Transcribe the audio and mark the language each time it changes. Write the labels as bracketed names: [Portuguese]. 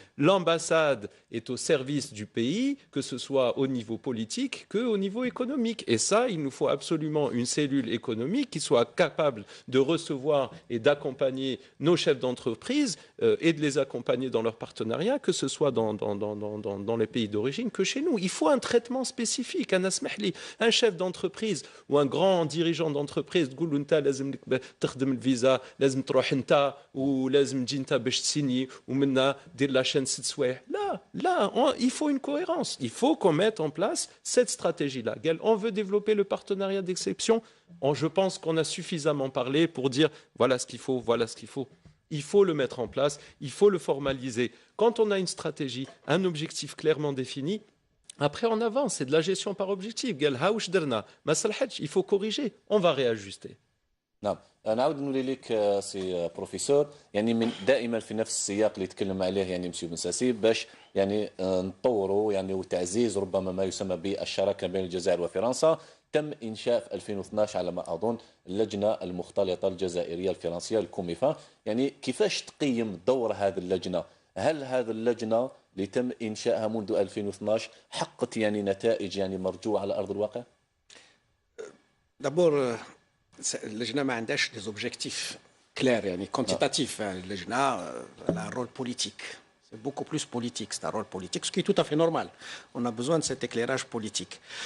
[French] L'ambassade est au service du pays, que ce soit au niveau politique qu'au niveau économique. Et ça, il nous faut absolument une cellule économique qui soit capable de recevoir et d'accompagner nos chefs d'entreprise et de les accompagner dans leur partenariat, que ce soit dans les pays d'origine que chez nous. Il faut un traitement spécifique. Un chef d'entreprise ou un grand dirigeant d'entreprise, [Arabic] تقول له انت لازم تخدم الفيزا، لازم تروح انت ولازم تجي انت باش تسيني ومنا دير لا شين 6 سوايع. [French] Là, il faut une cohérence. Il faut qu'on mette en place cette stratégie-là. On veut développer le partenariat d'exception. Je pense qu'on a suffisamment parlé pour dire voilà ce qu'il faut, voilà ce qu'il faut. Il faut le mettre en place, il faut le formaliser. Quand on a une stratégie, un objectif clairement défini, après on avance. C'est de la gestion par objectif. Il faut corriger, on va réajuster. [Arabic] نعم نعاود نولي لك سي بروفيسور يعني من دائما في نفس السياق اللي تكلم عليه يعني مسيو بن ساسي باش يعني نطوروا يعني وتعزيز ربما ما يسمى بالشراكه بين الجزائر وفرنسا. تم انشاء في 2012 على ما اظن اللجنه المختلطه الجزائريه الفرنسيه الكوميفا. يعني كيفاش تقيم دور هذه اللجنه؟ هل هذه اللجنه اللي تم انشائها منذ 2012 حققت يعني نتائج يعني مرجوه على ارض الواقع؟ دابور اللجنه ما عندهاش [French] دي زوبجيكتيف كلير [Arabic] يعني كونتيتاتيف. اللجنه لها [French] رول بوليتيك. C'est beaucoup plus politique, c'est un rôle politique, ce qui est tout à fait normal. On a besoin de cet éclairage politique.